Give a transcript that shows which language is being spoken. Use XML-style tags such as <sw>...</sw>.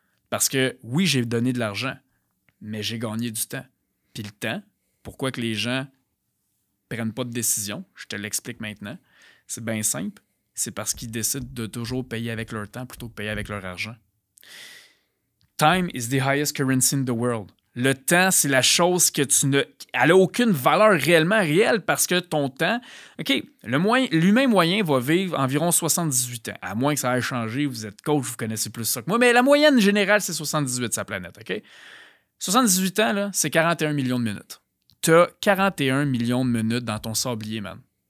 <fr>Parce que, oui, j'ai donné de l'argent, mais j'ai gagné du temps. Puis le temps, pourquoi que les gens prennent pas de décision, je te l'explique maintenant, c'est bien simple, c'est parce qu'ils décident de toujours payer avec leur temps plutôt que payer avec leur argent.</fr> <en>Time is the highest currency in the world.</en> <fr>Le temps, c'est la chose que tu ne... Elle n'a aucune valeur réellement réelle parce que ton temps... OK, l'humain moyen va vivre environ 78 ans. À moins que ça ait changé, vous êtes coach, vous connaissez plus ça que moi, mais la moyenne générale, c'est 78 sa planète, OK? 78 ans, là, c'est 41 millions de minutes. Tu as 41 millions de minutes dans ton sablier, man.</fr>